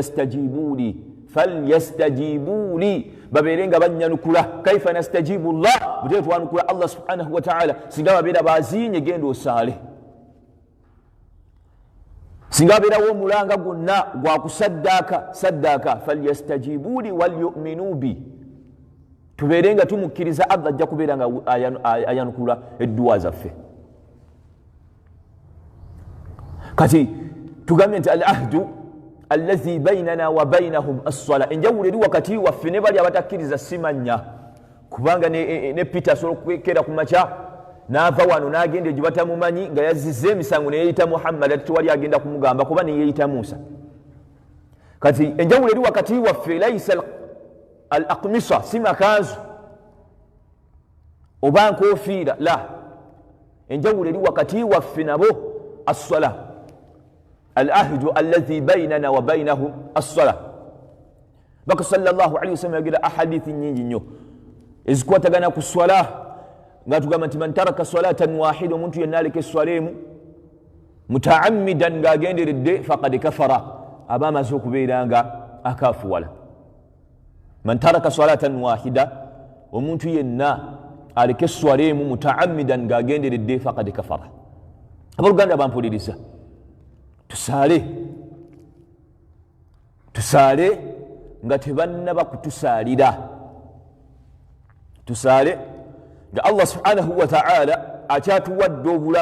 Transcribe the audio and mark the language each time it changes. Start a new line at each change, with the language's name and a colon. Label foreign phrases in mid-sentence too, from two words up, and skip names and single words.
Ganda: falyastajibuli babeere nga bannyanukula
Arabic: كيف نستجيب الله
Ganda: bute twanukula
Arabic: الله سبحانه وتعالى
Ganda: singa babeera baziinye genda osaale singa abeerawo omulanga gwonna gwa kusaddaaka
Arabic: فليستجيبوا لي وليؤمنوا بي,
Ganda: tubeere nga tumukkiriza Allah ajja kubeera nga ayanukula edduwa zaffe.
Arabic: kati tugambye nti العهد الذي بيننا وبينهم الصلاة,
Ganda: enjawulo eri wakati waffe ne bali abatakkiriza simanya, kubanga ne Peter asobola okukera ku makya n'ava wano n'agenda egyo batamumanyi nga yazizza emisango ne yeeyita Muhammad ati tewali agenda kumugamba kuba ne yeeyita Musa. kati enjawulo eri wakati waffe
Arabic: ليس الأقمصة,
Ganda: si makanzu oba nkofiira, la, enjawulo eri wakati waffe nabo
Arabic: الصلاة العهد الذي بيننا وبينهم الصلاة.
Ganda: baka
Arabic: صلى الله عليه وسلم
Ganda: yagira ahadithi nyingi nnyo ezikwatagana ku swala nga tugamba nti
Arabic: من ترك صلاة واحدة,
Ganda: omuntu yenna aleka esswala emu mutaammidan ng'agenderedde
Arabic: فقد كفر,
Ganda: aba amaze okubeera nga akafuwala.
Arabic: من ترك صلاة واحدة,
Ganda: omuntu yenna aleka esswala emu mutaammidan ng'agenderedde
Arabic: فقد كفر.
Ganda: abooluganda bampuliriza, tusaale nga tebannaba kutusaalira, tusaale nga Allah
Arabic: سبحانه وتعالى
Ganda: akyatuwadde obulamu.